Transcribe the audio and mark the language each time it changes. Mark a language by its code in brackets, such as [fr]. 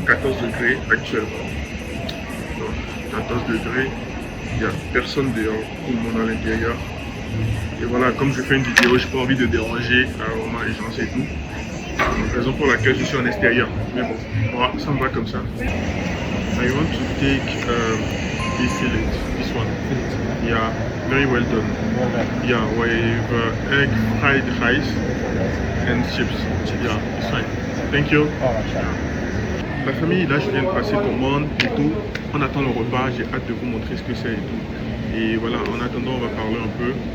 [fr] 14 degrés actuellement. Donc, 14 degrés. Il n'y a personne dehors. Tout le monde à l'intérieur. Et voilà, comme je fais une vidéo, je n'ai pas envie de déranger vraiment les gens et tout. Raison pour laquelle je suis en extérieur. Mais bon, voilà, ça me va comme ça. [en] I want to take this fillet, this one. Yeah, very well done. Yeah, with egg, fried rice and chips. Yeah, it's fine. Thank you. [fr] La famille, là je viens de passer commande et tout. On attend le repas, j'ai hâte de vous montrer ce que c'est et tout. Et voilà, en attendant, on va parler un peu.